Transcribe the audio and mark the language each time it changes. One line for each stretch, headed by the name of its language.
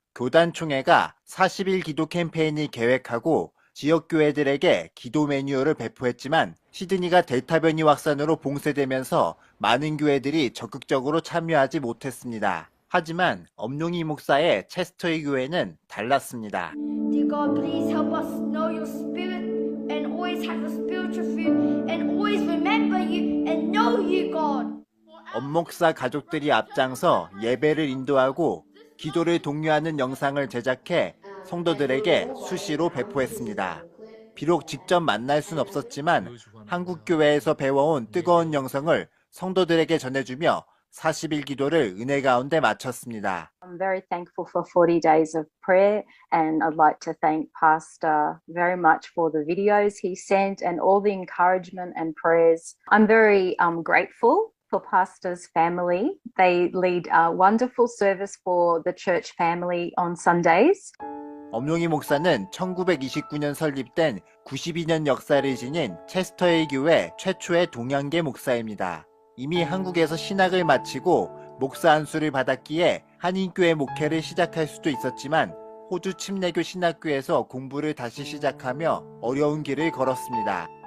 Korean: 교단 총회가 40일 기도 캠페인을 계획하고 지역교회들에게 기도 매뉴얼을 배포했지만 시드니가 델타 변이 확산으로 봉쇄되면서 많은 교회들이 적극적으로 참여하지 못했습니다. 하지만 엄용희 목사의 체스터의 교회는 달랐습니다.
English: Dear God, please help us know your spirit and always have a spiritual food and always remember you and know you, God.
Korean: 엄목사 가족들이 앞장서 예배를 인도하고 기도를 독려하는 영상을 제작해 성도들에게 수시로 배포했습니다. 비록 직접 만날 순 없었지만 한국 교회에서 배워온 뜨거운 영성을 성도들에게 전해주며 40일 기도를 은혜 가운데 마쳤습니다.
English: I'm very thankful for 40 days of prayer and I'd like to thank Pastor very much for the videos he sent and all the encouragement and prayers. I'm very grateful for Pastor's family. They lead a wonderful service for the church family on Sundays.
Korean: 엄룡이 목사는 1929년 설립된 92년 역사를 지닌 체스터힐 교회 최초의 동양계 목사입니다. 이미 한국에서 신학을 마치고 목사 안수를 받았기에 한인교회 목회를 시작할 수도 있었지만 호주 침례교 신학교에서 공부를 다시 시작하며 어려운 길을 걸었습니다.